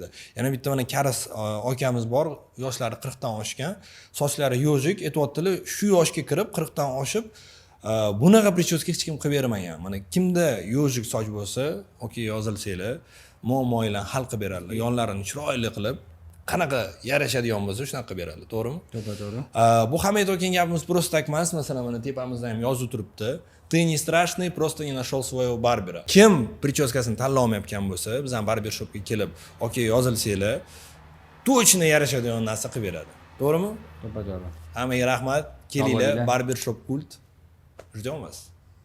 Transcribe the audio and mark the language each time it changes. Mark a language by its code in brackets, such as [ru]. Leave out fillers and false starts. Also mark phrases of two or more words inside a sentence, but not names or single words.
[uz] Yana bitta mana Karis akamiz bor, yoshlari 40 dan oshgan, sochlari yojik, aytayotdilar, shu yoshga kirib 40 dan oshib, bunaqa prichoska hech kim qilib bermagan. Mana kimda yojik soch bo'lsa, okey yozilsanglar, muammolarni hal qilib beradilar. Yonlarini chiroyli qilib qanaqa yarashadigan bo'lsa shunaqa qilib beradi, to'g'rimi? To'g'ri. Bu hamma aytayotgan gapimiz prosta emas. Masalan, mana tepamizda ham yozib turibdi. [ru] Ты не страшный, просто не нашел своего барбера. [uz] Kim prichoskasini tanlay olmayotgan bo'lsa, bizning barber shopga kelib, okey yozilsanglar, точно yarashadigan narsa qilib beradi. To'g'rimi? To'g'ri. Hammaga rahmat. Kelinglar, barber shop kult. [ru] Ждем вас.